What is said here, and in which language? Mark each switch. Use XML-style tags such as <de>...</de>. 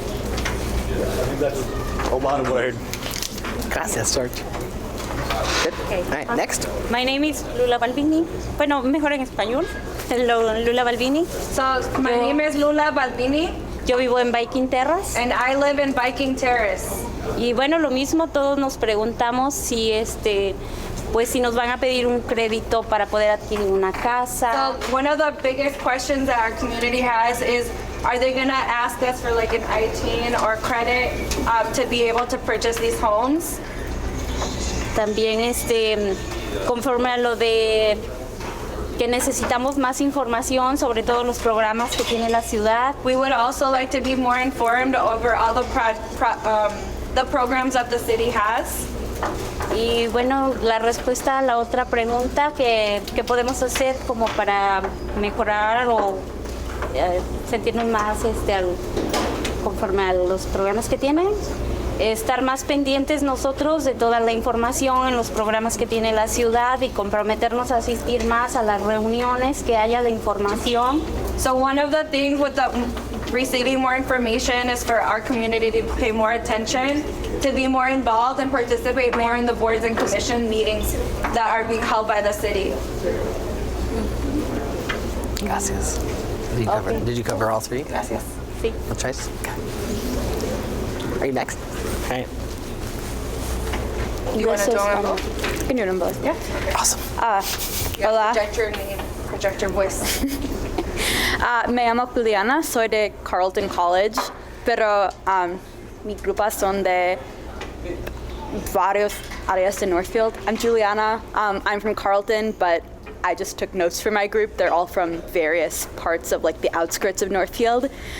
<en>Yeah, I think that's a lot of what I heard.</en> <es>Gracias,</es> <en>George. Good. Okay. All right, next. My name is Lula Balbini.</en> <es>Bueno, mejor en español.</es> <en>Hello, Lula Balbini. So my name is Lula Balbini,</en> <es>Yo vivo en Viking Terrace.</es> <en>and I live in Viking Terrace.</en> <es>Y bueno, lo mismo, todos nos preguntamos si pues si nos van a pedir un crédito para poder adquirir una casa.</es> <en>So one of the biggest questions that our community has is, are they gonna ask us for like an ITIN or credit to be able to purchase these homes?</en> <es>También conforme a lo de que necesitamos más información sobre todos los programas que tiene la ciudad.</es> <en>We would also like to be more informed over all the programs that the city has.</en> <es>Y bueno, la respuesta a la otra pregunta que podemos hacer como para mejorar o sentirnos más conforme a los programas que tienen, estar más pendientes nosotros de toda la información en los programas que tiene la ciudad y comprometernos a asistir más a las reuniones que haya de información.</es> <en>So one of the things with receiving more information is for our community to pay more attention, to be more involved and participate more in the boards and commission meetings that are being held by the city.</en> <es>Gracias.</es> <en>Did you cover all three? Gracias.</en> <es>Sí.</es> <en>No choice? Okay. Are you next? All right. You want to do them I both? can do them both, yeah. Awesome.</en> <es>Hola.</es> <en>Project your name, project your voice.</en> <es>Me llamo Juliana, soy de Carleton College, pero mi grupo son de varios áreas de Northfield.</es> <en>I'm Juliana. I'm from Carleton, but I just took notes for my group. They're all from various parts of like the outskirts of Northfield.</en>